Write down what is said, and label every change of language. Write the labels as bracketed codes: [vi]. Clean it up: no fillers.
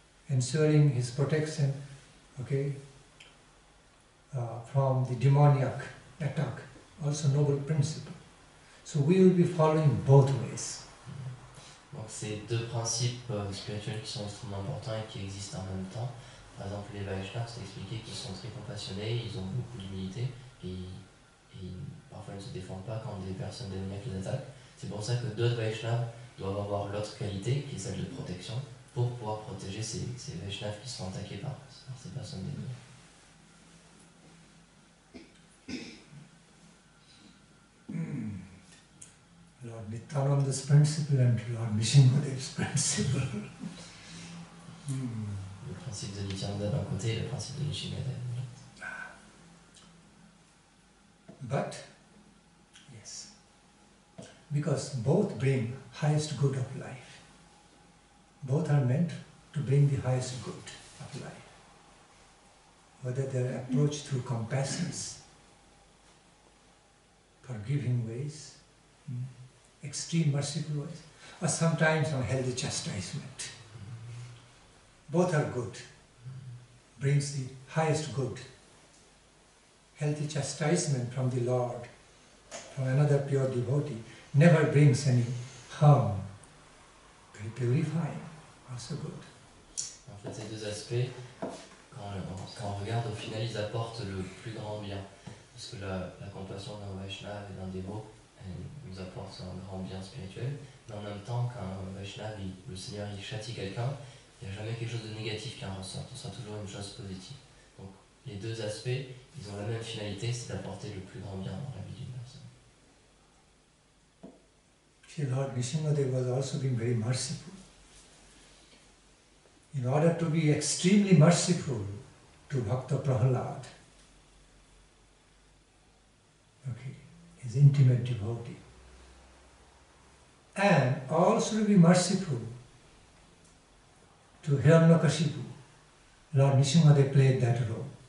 [en] Ensuring his protection, okay, from the demoniac attack, also noble principle. So we will be following both ways. [fr] Donc c'est deux principes spirituels qui sont extrêmement importants et qui existent en même temps. Par exemple, les Vaishnavas, c'est expliqué qu'ils sont très compassionnés, ils ont beaucoup d'humilité et parfois ils ne se défendent pas quand des personnes démoniaques les attaquent. C'est pour ça que d'autres Vaishnavas doivent avoir l'autre qualité, qui est celle de protection, pour pouvoir protéger ces Vaishnavas qui sont attaqués par ces personnes démoniaques. [en] Lord Nityananda's principle and Lord Nishingadev's principle. [fr] Le principe de Nityananda d'un côté et le principe de Nishingadev de l'autre. [en] But, yes, because both bring highest good of life. Both are meant to bring the highest good of life. Whether they are approached through compassion, forgiving ways, extreme merciful ways, or sometimes on healthy chastisement. Both are good, brings the highest good. Healthy chastisement from the Lord, from another pure devotee, never brings any harm. Very purifying, also good. [fr] En fait, ces deux aspects, quand on regarde, au final, ils apportent le plus grand bien. Parce que la compassion d'un Vaishnava et d'un dévot, elle nous apporte un grand bien spirituel. Mais en même temps, quand un Vaishnava, le Seigneur, il châtie quelqu'un, il n'y a jamais quelque chose de négatif qui en ressort. Ce sera toujours une chose positive. Donc, les deux aspects, ils ont la même finalité, c'est d'apporter le plus grand bien dans la vie d'une personne. [en] See, Lord Nishingadev was also being very merciful. In order to be extremely merciful to Bhakta Prahlad, okay, his intimate devotee, and also to be merciful to Hiranyakashipu, Lord Nishingadev played that role.